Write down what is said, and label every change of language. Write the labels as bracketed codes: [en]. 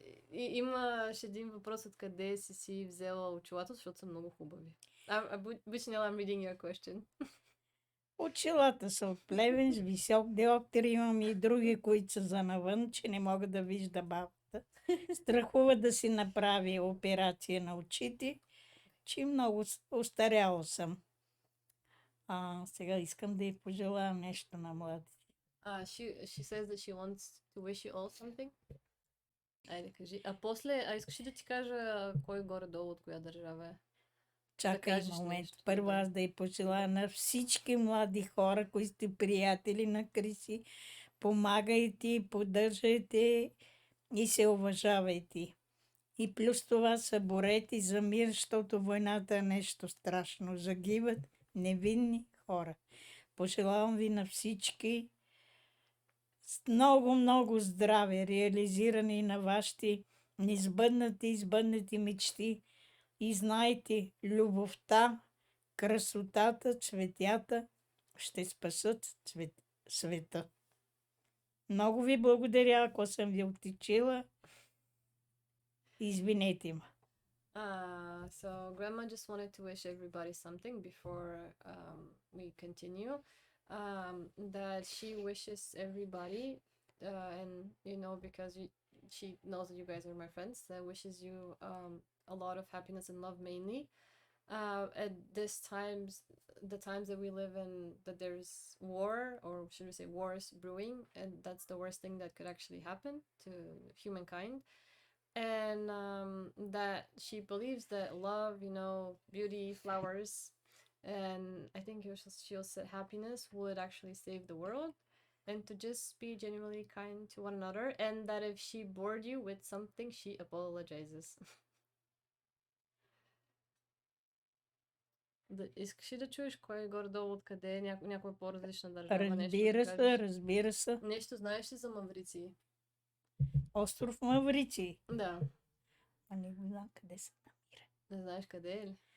[bg] Имаше един въпрос: откъде си взела очилата, защото са много хубави. [en] Chanel, I'm reading your question. [bg] Очилата са от Плевен с висок диоптер. Имам и други, които са за навън, че не мога да вижда бабата. Страхува да си направи операция на очите, че много устаряла съм. Сега искам да й пожелая нещо на младите. [en] She says that she wants to wish you all something. [bg] Айде, кажи. Искаш ли да ти кажа кой горе-долу от коя държава е? Чакай момент. Първо аз да й пожелая на всички млади хора, които сте приятели на Криси, помагайте, поддържайте и се уважавайте. И плюс това се борете за мир, защото войната е нещо страшно. Загиват невинни хора. Пожелавам ви на всички много здраве, реализиране на вашите избъднати мечти. И знайте, любовта, красотата, цветята ще спасат света. Много ви благодаря, ако съм ви оттичила. Извинете ме. [en] So Grandma just wanted to wish everybody something before we continue. That she wishes everybody, and because she knows that you guys are my friends, that wishes you a lot of happiness and love, mainly at the times that we live in, that there's war, or should we say wars brewing, and that's the worst thing that could actually happen to humankind. And that she believes that love, beauty, flowers, and I think she'll say happiness would actually save the world, and to just be genuinely kind to one another, and that if she bored you with something, she apologizes. [bg] Искаш ли да чуеш кой е горе-долу откъде е някоя по-различна държава? Разбира се. Нещо знаеш ли за Мавриций? Остров Мавриций? Да. Не го знам къде се намира. Не знаеш къде е ли?